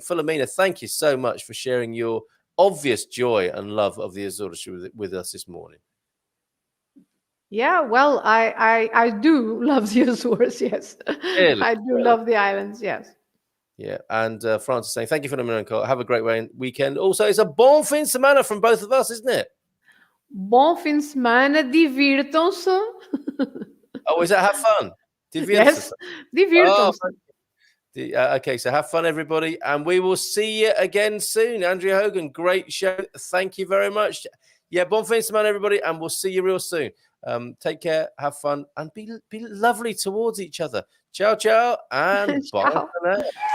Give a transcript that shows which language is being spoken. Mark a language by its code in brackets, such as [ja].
[en] Filomena, thank you so much for sharing your obvious joy and love of the Azores with us this morning. Yeah, well, I do love the Azores, yes. Really? I do love the islands, yes. Yeah, and Francis saying, thank you for the miracle. Have a great weekend. Also, it's a [pt] bon fin de semana [en] from both of us, isn't it? [pt] Bom fim de semana, divirtam-se. [en] Oh, is that have fun? [pt] Yes, divirtam-se. [en] Okay, so have fun, everybody. And we will see you again soon. Andrea Hogan, great show. Thank you very much. Yeah, [pt] bon fin de semana, [en] everybody. And we'll see you real soon. Take care, have fun, and be lovely towards each other. Ciao, ciao, and bye for now.